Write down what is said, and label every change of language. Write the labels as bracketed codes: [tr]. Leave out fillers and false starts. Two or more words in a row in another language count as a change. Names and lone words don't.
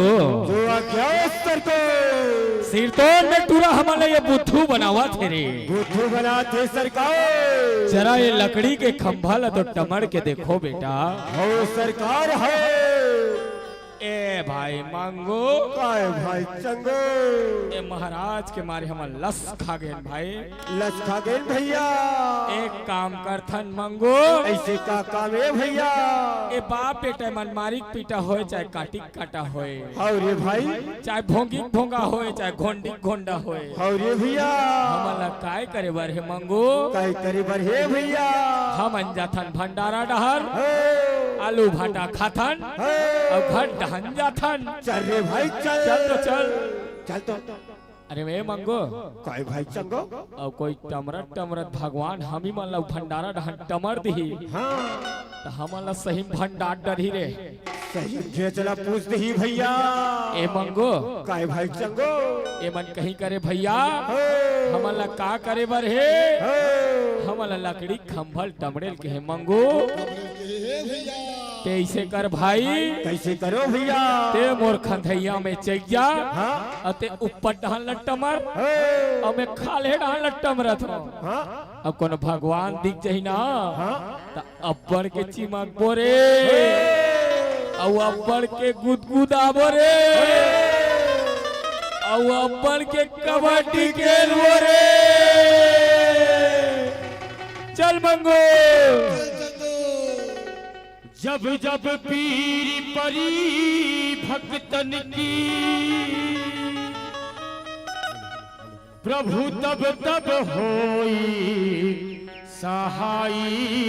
[hne] जो क्या सरकार सिर तो में टूरा हमारे ये बुद्धू बनावा थे रे। बुद्धू बनाते सरकार। जरा ये लकड़ी के खंभा ला तो टमड़ के देखो बेटा। हो सरकार है। ए भाई मंगू काय भाई चंगो ए महाराज के मारे हम लस खा गए भाई। लस खा गए भैया। एक काम कर थन मंगू ऐसे का काम है भैया। ए बाप बेटा मनमारी पीटा होए चाहे काटी काटा होए, और ये भाई चाहे भोंगी भोंगा होए चाहे घोंडी घोंडा होए, और ये भैया हमला काय करे बर है मंगू। काय करे बर है भैया। हम अंजाथन भंडारा डहर आलू भाटा खाथन और घर डहन जाथन। चल रे भाई चल। चल तो चल चल तो। अरे वे मंगो काय भाई चंगो और कोई टमरत टमरत भगवान हम ही मन ला भंडारा डहन टमर दी। हाँ तो हमला सही भंडार डरी रे। सही जे चला पूछ ही भैया। ए मंगो काय भाई चंगो ए मन कहीं करे भैया हमला का करे बर है। हमला लकड़ी खंभल टमड़ेल के है मंगो कैसे कर भाई। कैसे करो भैया। ते मोर खंधैया में चैया हाँ अते ऊपर डहन लट्टमर और मैं खाले डहन लट्टमरत हूं। हाँ अब कौन भगवान दिख जाही ना हाँ तो अब्बड़ के चिमक बोरे और अब्बड़ के गुदगुदा बोरे और अब्बड़ के कबड्डी खेल बोरे। चल मंगो [awa] जब जब पीर परी भक्तन की प्रभु तब तब होई सहाई।